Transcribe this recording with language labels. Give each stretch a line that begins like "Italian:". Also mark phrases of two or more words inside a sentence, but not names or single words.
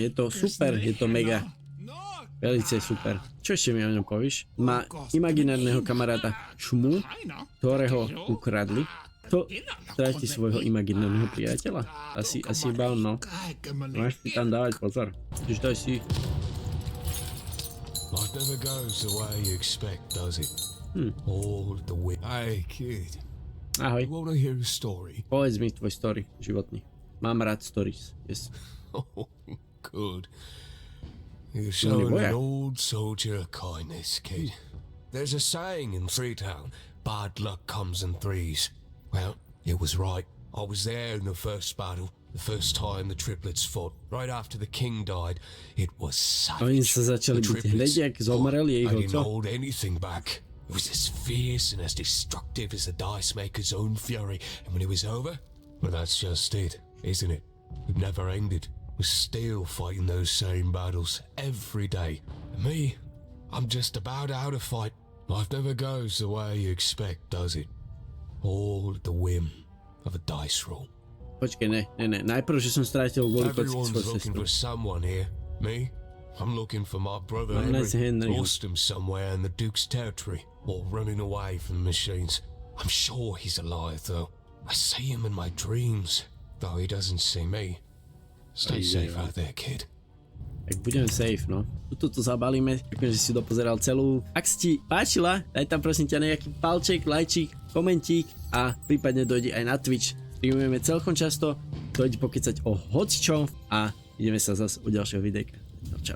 Slovak: Je to super, je to mega. Velice super. Čo ešte mi o ňom povíš? Má imaginárneho kamaráta Šmu, ktorého ukradli. To stráti svojho imaginárneho priateľa. Asi iba on, no. Máš si tam dávať pozor. Čiže daj si...
English: Life never goes the way you expect, does it? All the way. Hey, kid.
Slovak: Ahoj.
English: You wanna hear a story?
Slovak: Povedz mi tvoj story životný. Mám rád stories. Yes.
English: Oh, good. You're showing an old soldier kindness, kid. There's a saying in Freetown, bad luck comes in threes. Well, it was right. I was there in the first battle, the first time the triplets fought, right after the king died. It was savage.
Slovak: Oni sa začali byť hneď, jak zomreli ich
English: I didn't
Slovak: otco.
English: hold anything back. It was as fierce and as destructive as the dice maker's own fury. And when it was over, well, that's just it, isn't it? It never ended. We're still fighting those same battles every day. And me, I'm just about out of fight. Life never goes the way you expect, does it? All at the whim of a dice roll.
Czech: Počkej, ne.
Slovak: Najprv, že som strátil kvôli kocky
English: Everyone's
Slovak: svoj
English: looking
Slovak: sestru.
English: for someone here. Me, I'm looking for my brother Awryn. Lost him somewhere in the Duke's territory, or running away from the machines. I'm sure he's alive, though. I see him in my dreams, though he doesn't see me. Stay safe out there, kid.
Slovak: Tak budeme safe, no. Tuto to zabalíme, ďakujem, že si dopozeral celú. Ak si ti páčila, daj tam prosím ťa nejaký palček, lajčík, komentík a prípadne dojdi aj na Twitch. Streamujeme celkom často, dojdi pokecať o hocičom a ideme sa zase u ďalšieho videjka.